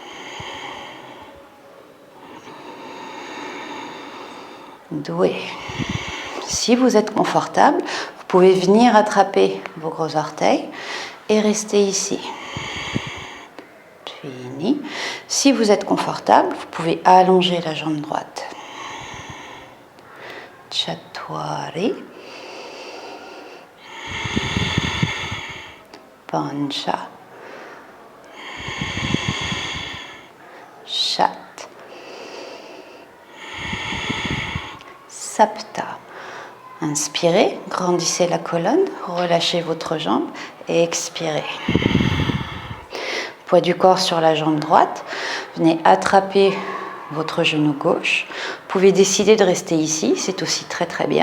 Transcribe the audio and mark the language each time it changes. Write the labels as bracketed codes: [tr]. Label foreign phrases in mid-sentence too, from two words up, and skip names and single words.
[fr] Doué. Si vous êtes confortable, vous pouvez venir attraper vos gros orteils et rester ici. Fini. Si vous êtes confortable, vous pouvez allonger la jambe droite. [sa] चत्वारि पञ्च. [fr] Shat. Sapta. Inspirez, grandissez la colonne, relâchez votre jambe et expirez. Poids du corps sur la jambe droite, venez attraper votre genou gauche. Vous pouvez décider de rester ici, c'est aussi très très bien.